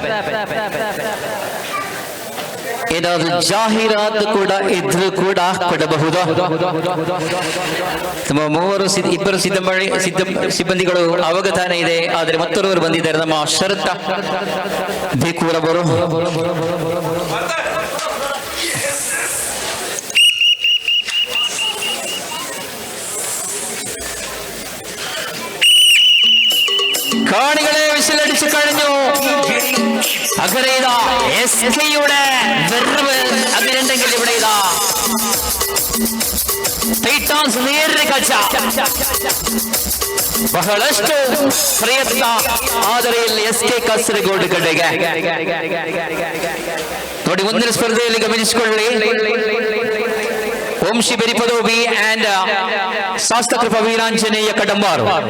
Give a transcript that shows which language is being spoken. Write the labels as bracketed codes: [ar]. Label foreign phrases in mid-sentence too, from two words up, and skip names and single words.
[kn] ಏನಾದ್ರು ಜಾಹೀರಾತು ಕೂಡ ಇದ್ರೂ ಕೂಡ ಕೊಡಬಹುದು. ನಮ್ಮ ಇಬ್ಬರು ಸಿಬ್ಬಂದಿಗಳು ಅವಗತಾನೆ ಇದೆ, ಆದರೆ ಮತ್ತೊಬ್ಬರು ಬಂದಿದ್ದಾರೆ. ನಮ್ಮ ಶರತ್ ಬೇಕೂರವರು [ml] കാണികളെ വിസിലടിച്ചു കഴിഞ്ഞു. അങ്ങനെ ഇതാ SKയുടെ വെറുവ് അങ്ങനെയുണ്ടെങ്കിൽ ഇവിടെ ഇതാ [kn] ಟೈಟಾನ್ಸ್ ನೇರ ಕಚ್ಚ ಬಹಳಷ್ಟು ಪ್ರಯತ್ನ, ಆದರೆ ಇಲ್ಲಿ SK ಕಾಸರಗೋಡು ಕಡೆಗೆ ನೋಡಿ. ಮುಂದಿನ ಸ್ಪರ್ಧೆಯಲ್ಲಿ ಗಮನಿಸಿಕೊಳ್ಳಿ, ವಂಶಿ ಬೆರಿಪದೋಬಿ ಅಂಡ್ ಶಾಸ್ತ್ರಕೃಪ ವೀರಾಂಜನೇಯ ಕಡಂಬಾರು.